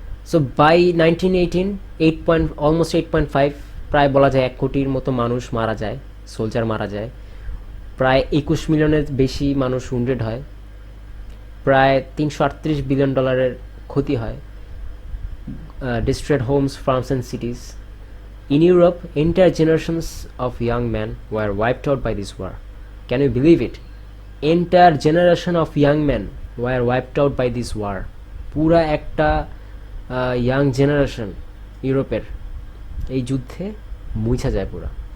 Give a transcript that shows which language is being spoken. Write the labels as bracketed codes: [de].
[bn] So by 1918 almost 8.5, প্রায় বলা যায় 1 কোটির মতো মানুষ মারা যায়, সোলজার মারা যায়, প্রায় 21 মিলিয়নের বেশি মানুষ উন্ডেড হয়, প্রায় $338 বিলিয়ন ক্ষতি হয়, [en] destroyed homes, farms and cities. In Europe, entire generations of young men were wiped out by this war. Can you believe it? Entire generation of young men were wiped out by this war. [bn] পুরা একটা young generation ইউরোপের এই যুদ্ধে মুছা যায় পুরা।